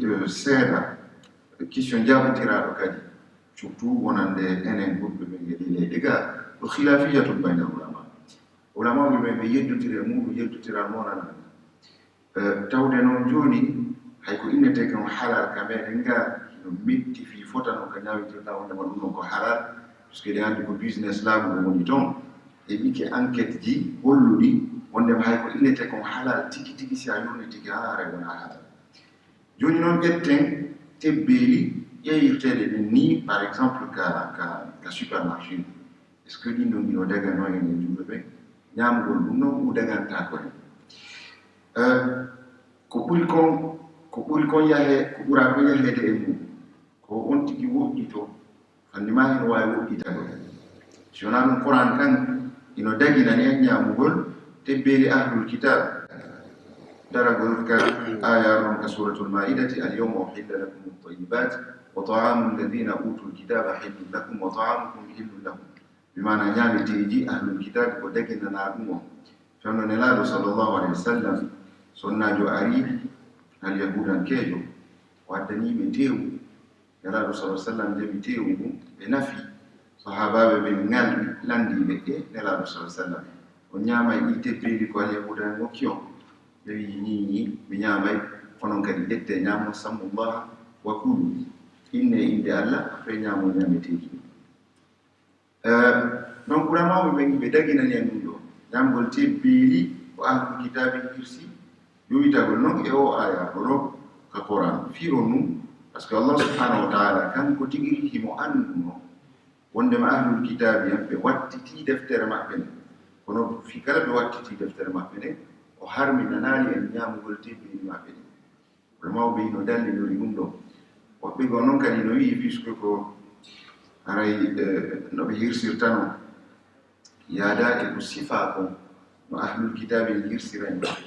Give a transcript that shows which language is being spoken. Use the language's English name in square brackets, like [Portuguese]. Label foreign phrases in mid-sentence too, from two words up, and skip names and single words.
[Fula] seeɗa question jabotiraɗo kadi surtout wonande enen ɓurɓe ɓe geɗi leyɗe ga ɗo [Arabic] خلافية بين العلماء [Fula] ɓe ɓe yeddotire muɗum yeddotira monana tawde noon joni hay ko innete kam halal ka meɗen ga no metti fi fotano ko ñawitirɗa wondema ɗum ɗon ko halal puisque ɗe andi ko business laamu ɗo woni toon e ɓike enquête ji holluɗi wondema hay ko innete kon halal tigi tigi si a yurni tigi ha aray wona halal joni noon ƴetten tebbeeli ƴeewirteɗe ɗen ni [French] par exemple [Fula] ka supermarché [French] est ce [Fula] que ɗin ɗon ɗino dagano en e jumɓe ɓe ñamgol ɗum noon ɗum daganta ko en ko ɓuri kon yahe ko ɓura kon yahede e mum ko on tigi woɗɗito fandima heno wawi woɗɗitago si wona ɗum Qur'an kan ino daginani en ñamugol tebbeeli [Arabic] أهل الكتاب [Fula] daragol ka aya ron ka [Arabic] سورة المائدة اليوم أحل لكم الطيبات وطعام الذين أوتوا الكتاب حل لكم وطعامكم حل لهم [Fula] bimana ñameteji [Arabic] أهل الكتاب [Fula] ko daginana ɗum o fewno nelaɗo [Arabic] صلى الله عليه وسلم [Fula] sonnajo ari hal yahudankejo waddaniɓe tewu nelaɗo sa sallam jaɓi tewu ɗum ɓe nafi sahabaɓe ɓe ngalɗi landiɓe e nelaɗo sa sallam o ñamay ɗi tebbeeli ko al yahudan hokki on ɓe wi ñiñi mi ñamay onon kadi ƴette ñamon [Arabic] سموا الله وكلوا [Fula] inde allah après ñamon ñameteji donc ulamaɓe ɓe ɓe daginani en ɗum ɗo ñamgol tebbeeli ko [Arabic] أهل الكتاب [Fula] hirsi yowitagol noon e o aya ɗo ka Qur'an fiiro num [French] par ce que [Arabic] الله سبحانه وتعالى [Fula] kanko tigi himo anduno wondema [Arabic] أهل الكتاب [Fula] en ɓe wattiti deftere maɓɓe nde kono fi kala ɓe wattiti deftere maɓɓe nde o harminanani en ñamugol tebbeeli maɓɓe ɗe ulamaɓe ino dallinori ɗum ɗo woɓɓe go noon kadi no wii puisque ko haray no ɓe hirsirtano yaada e ko sifa kon no [Arabic] أهل الكتاب [Fula] en hirsiren